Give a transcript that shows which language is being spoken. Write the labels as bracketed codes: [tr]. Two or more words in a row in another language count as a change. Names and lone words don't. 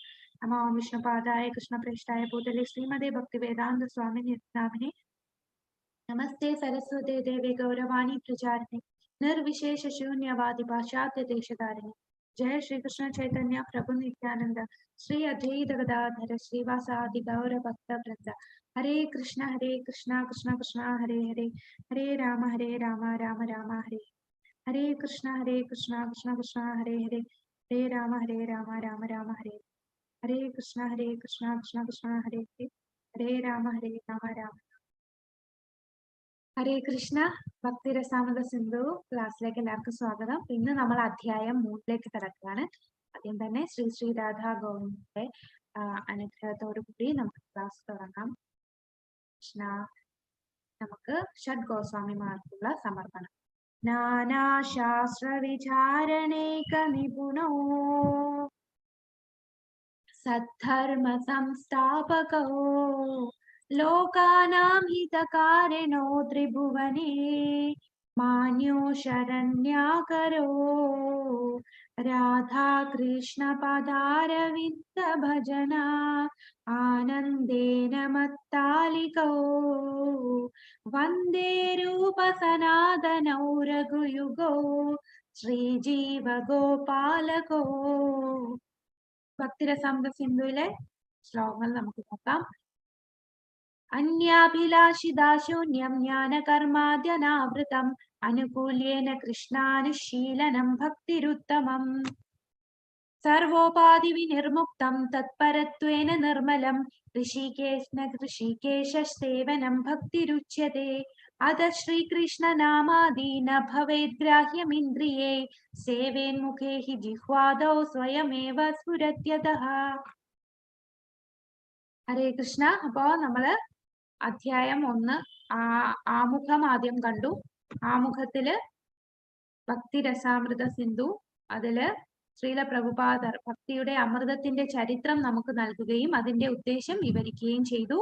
[sa] नमो विष्णुपादाय कृष्णप्रेष्ठाय भूतले श्रीमते भक्तिवेदान्त स्वामिने नामिने नमस्ते सरस्वते देवे गौरवाणी प्रचारिणे निर्विशेष शून्यवादी पाश्चात्य देशधारिणे। जय श्री कृष्ण चैतन्य प्रभु नित्यानंद श्री अद्वैत गदाधर श्रीवासादि गौर भक्त वृंद। हरे कृष्ण कृष्ण कृष्ण हरे हरे हरे राम राम राम हरे हरे कृष्ण कृष्ण कृष्ण हरे हरे हरे राम राम राम हरे हरे कृष्ण कृष्ण कृष्ण हरे हरे हरे राम राम। [ml] ഹരേ കൃഷ്ണ. ഭക്തിരസാമൃത സിന്ധു ക്ലാസ്സിലേക്ക് എല്ലാവർക്കും സ്വാഗതം. ഇന്ന് നമ്മൾ അധ്യായം 3 കടക്കുകയാണ്. ആദ്യം തന്നെ ശ്രീ ശ്രീ രാധാ ഗോവിന്ദന്റെ അനുഗ്രഹത്തോടു കൂടി നമുക്ക് ക്ലാസ് തുടങ്ങാം. കൃഷ്ണ. നമുക്ക് ഷഡ് ഗോസ്വാമിമാർക്കുള്ള സമർപ്പണം. [sa] നാനാശാസ്ത്ര വിചാരണേക നിപുണോ സദ്ധർമ്മ സംസ്ഥാപകോ लोकानां हितकारिणो त्रिभुवने मान्यो शरण्याकरो राधा कृष्ण पदारविन्द भजना आनन्देन मत्तालिको वन्दे रूप सनातनौ रघुयुगो श्रीजीव गोपालको. [ml] ഭക്തിരസാമൃത സിന്ധുവിലെ ശ്ലോകങ്ങൾ നമുക്ക് നോക്കാം. [sa] अन्याभिलाषिदाशून्यं ज्ञानकर्माद्यनावृतम् अनुकूल्येन कृष्णानुशीलनं भक्तिरुत्तमम् सर्वोपाधिविनिर्मुक्तं तत्परत्वेन निर्मलं ऋषिकेशसेवनं भक्तिरुच्यते. अथ श्रीकृष्णनामादि न भवेद्ग्राह्यमिन्द्रिये सेवेन्मुखे हि जिह्वादौ स्वयमेव स्फुरत्यतः. [ml] ഹരേ കൃഷ്ണ. അപ്പോ നമ്മള് അധ്യായം 1 ആമുഖം ആദ്യം കണ്ടു. ആമുഖത്തില് ഭക്തിരസാമൃത സിന്ധു അതില് ശ്രീല പ്രഭുപാദർ ഭക്തിയുടെ അമൃതത്തിന്റെ ചരിത്രം നമുക്ക് നൽകുകയും അതിന്റെ ഉദ്ദേശം വിവരിക്കുകയും ചെയ്തു.